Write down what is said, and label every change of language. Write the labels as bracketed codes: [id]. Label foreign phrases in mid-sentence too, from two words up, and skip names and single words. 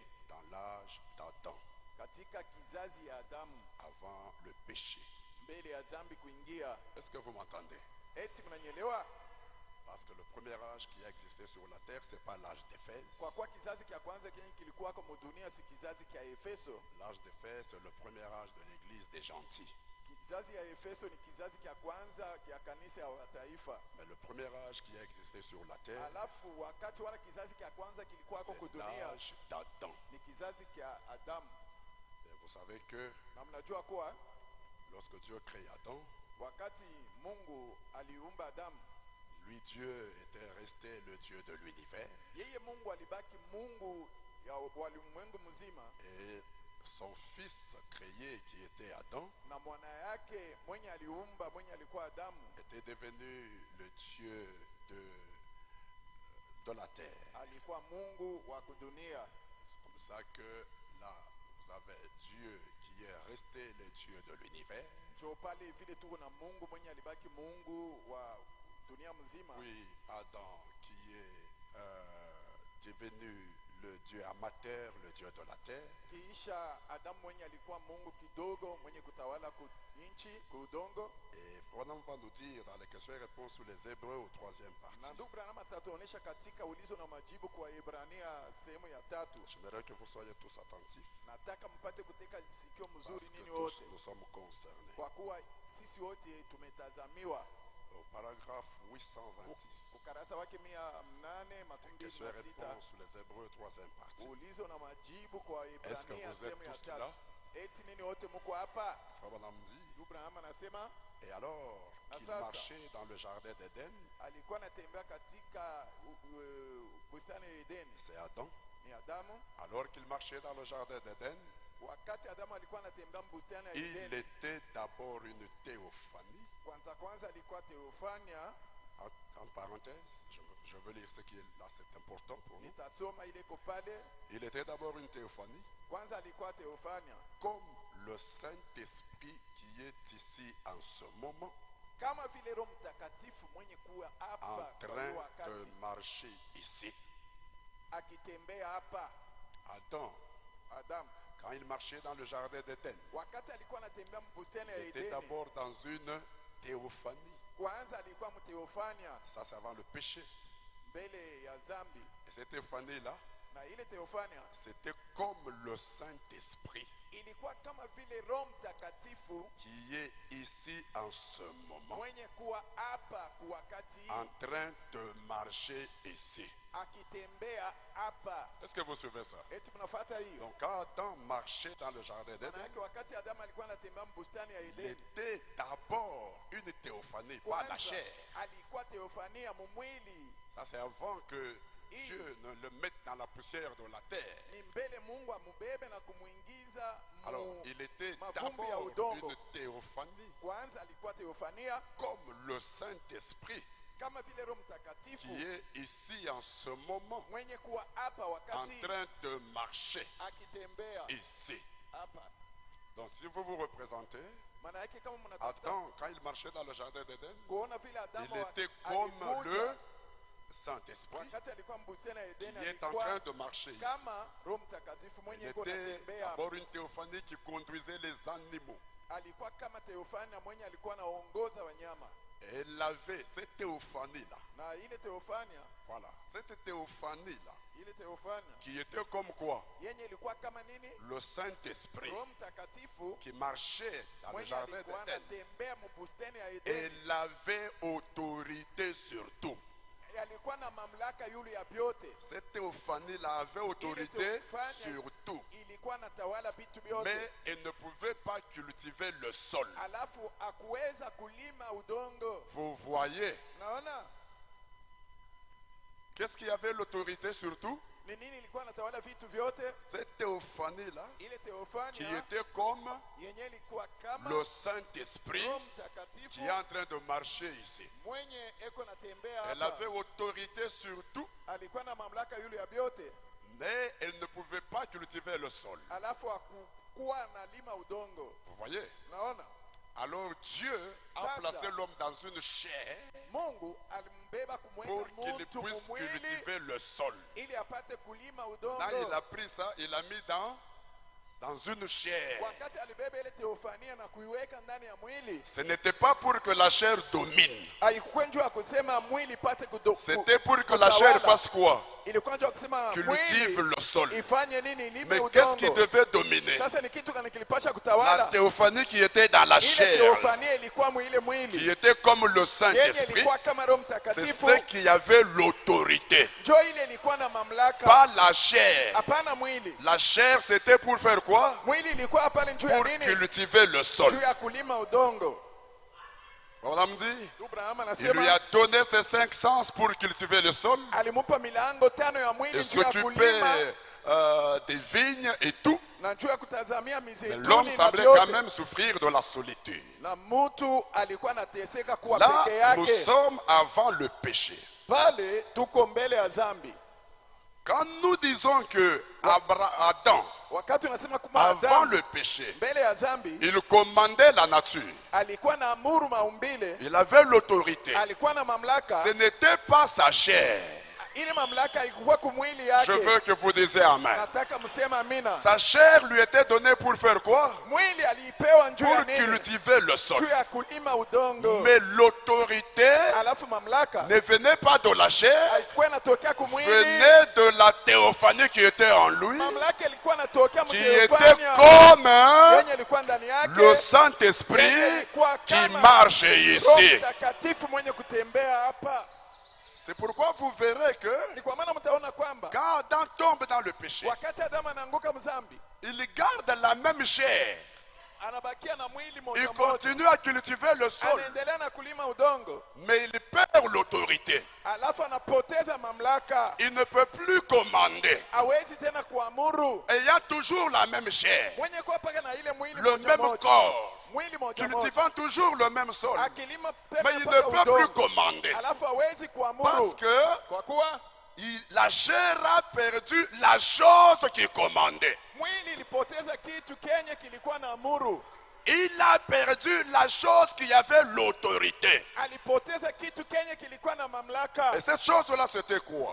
[fr] dans l'âge d'Adam, [sw] katika kizazi ya Adamu, [fr] avant le péché. [sw] mbele ya dhambi kuingia. [fr] Est-ce que vous m'entendez? [sw] Eti mnanyelewa? [fr] Parce que le premier âge qui a existé sur la terre, c'est pas l'âge d'Éphèse. [sw] Kwa kuwa kizazi kia kwanza kenye kilikuwa kwa dunia si kizazi kia Efeso. [fr] L'âge d'Éphèse, c'est le premier âge de l'église des gentils. [sw] Kizazi ya Efeso ni kizazi kia kwanza kia kanisa ya mataifa. [fr] Mais le premier âge qui a existé sur la terre, [sw] Alafu wakati wala kizazi kia kwanza kilikuwa kwa [fr] c'est [sw] dunia [fr] l'âge d'Adam. [sw] ni kizazi kia Adamu. [fr] Et vous savez que [sw] Na mnajua kuwa [fr] lorsque Dieu crée Adam, [sw] wakati Mungu aliumba Adamu, [fr] lui Dieu était resté le Dieu de l'univers [sw] yeye Mungu alibaki Mungu ya walimwengu mzima, [fr] et son fils créé qui était Adam [sw] na mwana yake mwenye aliumba mwenye alikuwa Adamu [fr] était devenu le Dieu de la terre. [sw] alikuwa Mungu wa dunia. [fr] C'est comme ça que là, vous avez Dieu qui est resté le Dieu de l'univers. [sw] Ndio pale vile tuko na Mungu mwenye alibaki Mungu wa dunia mzima. [fr] Puis Adam qui est devenu le Dieu amateur, le Dieu de la terre. [sw] Kisha Adamu mwenye alikuwa Mungu kidogo mwenye kutawala nchi kudongo. [fr] Et Branham va nous dire dans les questions et réponses sur les Hébreux au 3e [sw] Na [fr] partie. [sw] ndugu Branham atatuonesha katika ulizo na majibu kwa Ibrania sehemu ya 3. [fr] J'aimerais que vous soyez tous attentifs [sw] Nataka mpate kuteka sikio mzuri [fr] parce que [sw] nini [fr] tous [sw] wote, [fr] nous sommes concernés. [sw] kwa kuwa sisi wote tumetazamiwa. [fr] Au paragraphe 826, [sw] Ukarasa wake [fr] questions et [sw] 826, [fr] réponses sur les Hébreux 3e partie. [sw] ulizo na majibu kwa [fr] Est-ce que [sw] Ibrania [fr] vous êtes [sw] sehemu ya [fr] tous [sw] 3. [fr] là? [sw] Eti nini wote mko hapa? [fr] Frère Branham dit, [sw] Ndugu Branham anasema [fr] et alors qu'il [sw] Sasa. [fr] marchait dans le jardin d'Éden, [sw] alikuwa anatembea katika bustani ya Edeni, [fr] c'est Adam. [sw] ni Adamu. [fr] Alors qu'il marchait dans le jardin d'Éden, [sw] Wakati Adamu alikuwa anatembea bustani ya [fr] il [sw] Edeni, [fr] était d'abord une théophanie. [sw] kwanza alikuwa teofania. [fr] En parenthèse, je veux lire ce qui est là, c'est important pour nous. [sw] Nitasoma ile iko pale. [fr] Il était d'abord une théophanie, [sw] Kwanza alikuwa teofania [fr] comme le Saint-Esprit qui est ici en ce moment, [sw] kama vile Roho Mtakatifu mwenye kuwa [fr] en [sw] hapa kwa [fr] train [sw] hiyo [fr] de [sw] wakati [fr] marcher ici. [sw] akitembea hapa. [fr] Adam, [sw] Adamu [fr] quand il marchait dans le jardin d'Éden, [sw] wakati alikuwa anatembea bustani ya [fr] il était [sw] Edeni, [fr] d'abord dans une théophanie. [sw] kwanza alikuwa mteofania [fr] Ça, c'est avant le péché. [sw] mbele ya zambi, [fr] Et cette théophanie-là, [sw] na ile teofania [fr] c'était comme le Saint-Esprit [sw] ilikuwa kama vile Roho Mtakatifu [fr] qui est ici en ce moment, [sw] mwenye kuwa hapa kwa wakati [fr] en train de marcher ici. [sw] akitembea hapa. [fr] Est-ce que vous suivez ça? [sw] Eti mnafuata hiyo? [fr] Donc quand Adam marchait dans le jardin [sw] Maana [fr] d'Éden, [sw] yake wakati Adamu alikuwa anatembea bustani ya [fr] il [sw] Edeni, [fr] était d'abord une théophanie, pas la [sw] kwanza [fr] chair. [sw] alikuwa teofania mumwili. [fr] Ça, c'est avant que Dieu ne le mette dans la poussière de la terre. [sw] Ni mbele Mungu amubebe na kumuingiza [fr] Alors, il était [sw] mavumbi ya [fr] d'abord [sw] udongo. [fr] une théophanie, [sw] Kwanza alikuwa teofania [fr] comme le Saint-Esprit [sw] kama vile Roho [fr] qui [sw] Mtakatifu [fr] est ici en ce moment, [sw] mwenye kuwa hapa [fr] en [sw] wakati [fr] train de marcher [sw] akitembea [fr] ici. [sw] hapa. [fr] Donc, si vous vous représentez, [sw] Maana yake kama mnatafuta [fr] Adam, quand il marchait dans le jardin d'Éden, [sw] kuona vile Adamu [fr] il était comme [sw] alikuja, [fr] le Saint-Esprit [sw] wakati alikuwa mbustani ya [fr] qui [sw] Edeni [fr] est en train [sw] alikuwa [fr] de marcher ici. [sw] kama Roho Mtakatifu [fr] Il [sw] mwenye yuko [fr] était [sw] anatembea. [fr] d'abord une théophanie qui conduisait les animaux. [sw] Alikuwa kama teofania mwenye alikuwa anaongoza wanyama, [fr] Et elle avait cette théophanie-là. [sw] na ile teofania [fr] Voilà, cette théophanie-là [sw] ile teofania [fr] qui était comme quoi? [sw] yenye ilikuwa kama nini? [fr] Le Saint-Esprit [sw] Roho Mtakatifu [fr] qui marchait dans le [sw] mwenye [fr] jardin [sw] alikuwa [fr] d'Éden. [sw] anatembea mbustani ya Edeni, [fr] Elle avait autorité sur tout. [sw] alikuwa na mamlaka yule ya vyote. [fr] Cette théophanie-là avait autorité [sw] théophanie [fr] sur tout. [sw] Ilikuwa natawala vitu vyote. [fr] Mais elle ne pouvait pas cultiver le sol. [sw] Alafu akuweza kulima udongo. [fr] Vous voyez? [sw] Naona? [fr] Qu'est-ce qui avait l'autorité sur tout? [sw] Ni nini ilikuwa natawala vitu vyote? [fr] Cette théophanie-là, [sw] Ile teofania [fr] qui était comme [sw] yenye ilikuwa kama [fr] le Saint-Esprit [sw] Roho Mtakatifu [fr] qui est en train de marcher ici. [sw] mwenye eko natembea [fr] Elle [sw] hapa. [fr] avait autorité sur tout, [sw] Alikuwa na mamlaka yule ya vyote. [fr] mais elle ne pouvait pas cultiver le sol. [sw] Alafu akukuwa analima udongo. [fr] Vous voyez? [sw] Naona? [fr] Alors Dieu a [sw] Sasa, [fr] placé l'homme dans une chair [sw] Mungu alimbeba kumweka [fr] pour qu'il [sw] mtu [fr] puisse [sw] kumwili [fr] cultiver le sol. [sw] ili apate kulima [fr] Là, [sw] udongo. [fr] il a pris ça, il l'a mis dans une chair. [sw] Wakati alibeba ile teofania na kuiweka ndani ya mwili, [fr] Ce n'était pas pour que la chair domine. [sw] haikuwa njoo kusema mwili ipate [fr] C'était pour que la chair fasse quoi? [sw] Ilikuwa njoo kusema [fr] Cultive [sw] mwili [fr] le sol. [sw] ifanye nini? Ilime [fr] Mais qu'est-ce qui [sw] udongo. [fr] devait dominer? [sw] Sasa ni kitu gani kilipasha [fr] La [sw] kutawala? [fr] théophanie qui était dans la [sw] Ile [fr] chair, [sw] teofania ilikuwa mwile [fr] qui [sw] mwili [fr] était comme le [sw] yenye [fr] Saint-Esprit, [sw] ilikuwa kama Roho [fr] c'est [sw] Mtakatifu, [fr] ce qui avait l'autorité. [sw] njoo ile ilikuwa na mamlaka, [fr] Pas la chair. [sw] hapana mwili. [fr] La chair, c'était pour faire quoi? [sw] Mwili ilikuwa pale njoo ya [fr] Pour [sw] nini? [fr] cultiver le sol. [sw] Juu ya kulima udongo. [fr] Voilà, me dit. [sw] Abraham [fr] Il lui [sw] anasema [fr] a donné ses 5 sens pour cultiver le sol [sw] alimupa milango 5 ya mwili [fr] et [sw] juu ya [fr] s'occuper [sw] kulima [fr] des vignes et tout. [sw] na juu ya kutazamia [fr] Mais [sw] mizeituni [fr] l'homme [sw] na [fr] semblait quand [sw] vyote. [fr] même souffrir de la solitude. [sw] Na mtu alikuwa anateseka kuwa [fr] Là, [sw] peke [fr] nous [sw] yake. [fr] sommes avant le péché. [sw] Pale tuko mbele ya dhambi. [fr] Quand nous disons que Adam, [sw] Wakati unasema kama [fr] avant [sw] Adamu [fr] le péché, [sw] mbele ya dhambi [fr] il commandait la nature, [sw] alikuwa na amuru maumbile, [fr] il avait l'autorité. [sw] alikuwa na mamlaka. [fr] Ce n'était pas sa chair. [sw] Ile mamlaka ilikuwa kumwili [fr] Je [sw] yake. [fr] veux que vous disiez Amen. [sw] Nataka mseme amina. [fr] Sa chair lui était donnée pour faire quoi? [sw] Mwili alipewa njuu ya [fr] Pour [sw] nini? [fr] cultiver le sol. [sw] Juu ya kulima udongo. [fr] Mais l'autorité [sw] Alafu mamlaka [fr] ne venait pas de la chair, [sw] haikuwa inatokea kumwili. [fr] venait de la théophanie qui était en lui, [sw] Mamlaka ilikuwa inatokea [fr] qui était [sw] mteofania [fr] comme [sw] yenye ilikuwa ndani [fr] le [sw] yake. [fr] Saint-Esprit qui marche [sw] Roho [fr] ici. [sw] Mtakatifu mwenye kutembea hapa. [fr] C'est pourquoi vous verrez que [sw] Ni kwa maana mtaona kwamba [fr] quand Adam tombe dans le péché, [sw] wakati Adamu anaanguka mzambi, [fr] il garde la même chair. [sw] anabakia na mwili [fr] Il [sw] moja moja, [fr] continue à cultiver le sol, [sw] anaendelea na kulima udongo, [fr] mais il perd l'autorité. [sw] alafu anapoteza mamlaka, [fr] Il ne peut plus commander. [sw] hawezi tena kuamuru. [fr] Ayant toujours la même chair, [sw] Mwenye kuwa paka na ile mwili [fr] le [sw] moja [fr] même [sw] moja, [fr] corps, [sw] mwili moja moja, [fr] cultivant toujours le même sol, [sw] akilima [fr] mais [sw] tena [fr] il ne [sw] mpaka [fr] peut plus [sw] udongo, [fr] commander. [sw] alafu hawezi [fr] Parce [sw] kuamuru [fr] que [sw] kwa kuwa [fr] la chair a perdu la chose qui commandait. [sw] mwili ilipoteza kitu kenye kilikuwa na amuru. [fr] Il a perdu la chose qui avait l'autorité. [sw] Alipoteza kitu kenye kilikuwa na mamlaka. [fr] Et cette chose-là, c'était quoi?